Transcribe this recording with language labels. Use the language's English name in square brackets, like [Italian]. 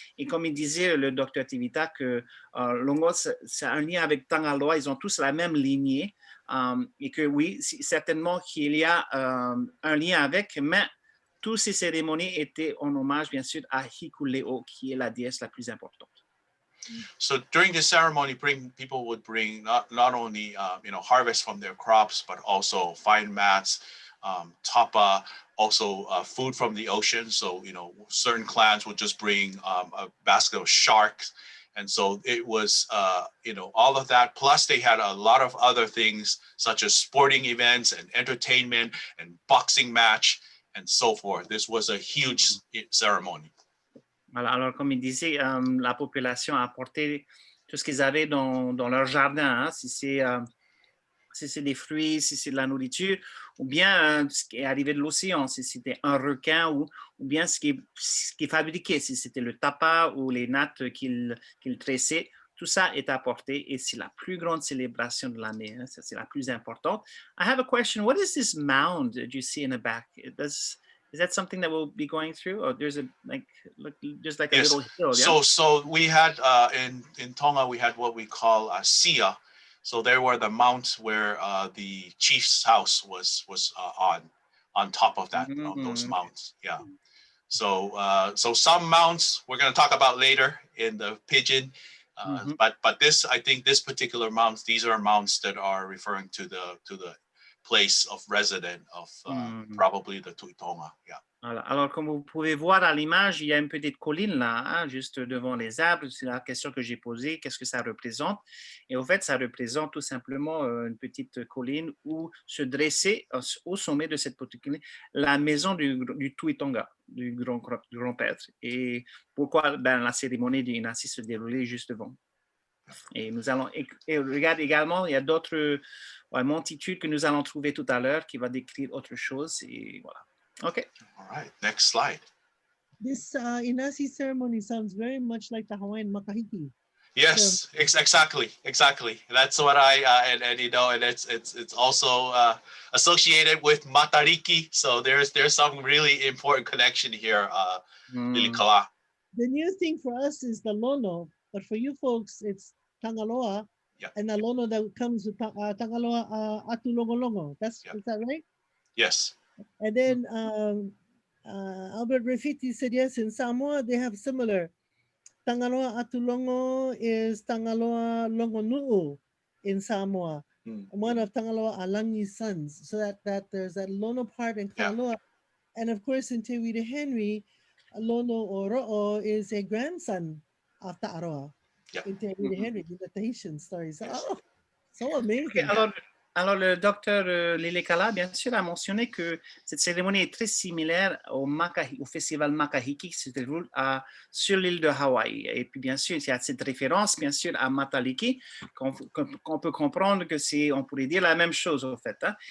[French] Et comme il disait le docteur Tevita, que Longo, c'est un lien avec Tangaloa, ils ont tous la même lignée. Et que oui, certainement qu'il y a un lien avec, mais toutes ces cérémonies étaient en hommage, bien sûr, à Hikuleo, qui est la déesse la plus importante. [English] So during this ceremony, people would bring not only harvest from their crops, but also fine mats, tapa, also food from the ocean. So certain clans would just bring a basket of sharks. And so it was, all of that. Plus, they had a lot of other things, such as sporting events and entertainment and boxing match and so forth. This was a huge ceremony. [French] Alors, comme il disait, la population a apporté tout ce qu'ils avaient dans leur jardin, hein, si c'est des fruits, si c'est de la nourriture, ou bien ce qui est arrivé de l'océan, si c'était un requin, ou bien ce qui est fabriqué, si c'était le tapa ou les nattes qu'il tressait, tout ça est apporté et c'est la plus grande célébration de l'année, hein, c'est la plus importante. [English] I have a question. What is this mound that you see in the back? Is that something that we'll be going through, or there's just like a yes. little hill? Yeah? So we had in Tonga we had what we call a sia. So there were the mounts where the chief's house was on top of that, those mounts. Yeah. So some mounts we're going to talk about later in the pigeon, but this, I think this particular mounts, these are mounts that are referring to the place of residence of probably the Tui Tonga. Yeah. [French] Alors, comme vous pouvez voir à l'image, il y a une petite colline là, hein, juste devant les arbres. C'est la question que j'ai posée, qu'est-ce que ça représente? Et au fait, ça représente tout simplement une petite colline où se dressait au sommet de cette petite colline la maison du Tui Tonga, du grand-père. Et pourquoi la cérémonie du Inasi se déroulait juste devant? Et nous allons, et regarde également, il y a d'autres montitudes que nous allons trouver tout à l'heure qui va décrire autre chose. Et voilà. OK. [English] All right, next slide. This Inasi ceremony sounds very much like the Hawaiian makahiki. Yes, exactly. That's what and you know, and it's also associated with Matariki. So there's some really important connection here. Lilikalā. The new thing for us is the lono, but for you folks, it's tangaloa, and the lono that comes with tangaloa atulongolongo. Is that right? Yes. And then Albert Rafiti said yes. In Samoa, they have similar. Tangaloa atulongo is tangaloa longonu'u in Samoa. One of Tangaloa Alangi's sons. So that there's that lono part in Kaloa. And of course, in Te Wira Henry, Lono or Ro'o is a grandson of Ta'aroa. In Te Wira Henry, in the Tahitian stories. So amazing. [French] Alors, le docteur Lilikalā, bien sûr, a mentionné que cette cérémonie est très similaire au festival Makahiki qui se déroule sur l'île de Hawaï. Et puis, bien sûr, il y a cette référence, bien sûr, à Matailiki, qu'on peut comprendre que on pourrait dire la même chose, au fait. Hein.